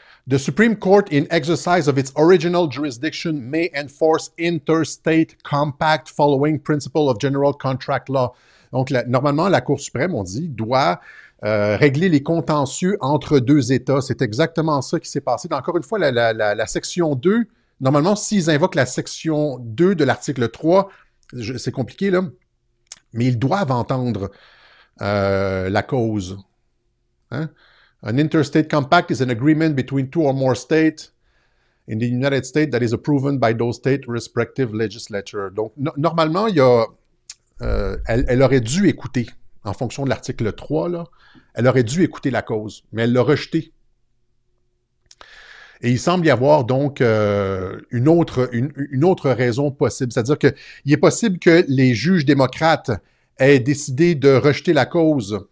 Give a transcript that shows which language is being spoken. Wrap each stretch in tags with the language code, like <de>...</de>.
<en>The Supreme Court, in exercise of its original jurisdiction, may enforce interstate compact following principle of general contract law.</en> <fr>Donc, normalement, la Cour suprême, on dit, doit régler les contentieux entre deux États. C'est exactement ça qui s'est passé. Encore une fois, la section 2, normalement, s'ils invoquent la section 2 de l'article 3, c'est compliqué, là, mais ils doivent entendre la cause. Hein?</fr> <en>An interstate compact is an agreement between two or more states in the United States that is approved by those states' respective legislature.</en> <fr>Donc, normalement, il y a, elle aurait dû écouter, en fonction de l'article 3, là, elle aurait dû écouter la cause, mais elle l'a rejeté. Et il semble y avoir donc une autre raison possible. C'est-à-dire qu'il est possible que les juges démocrates aient décidé de rejeter la cause.</fr>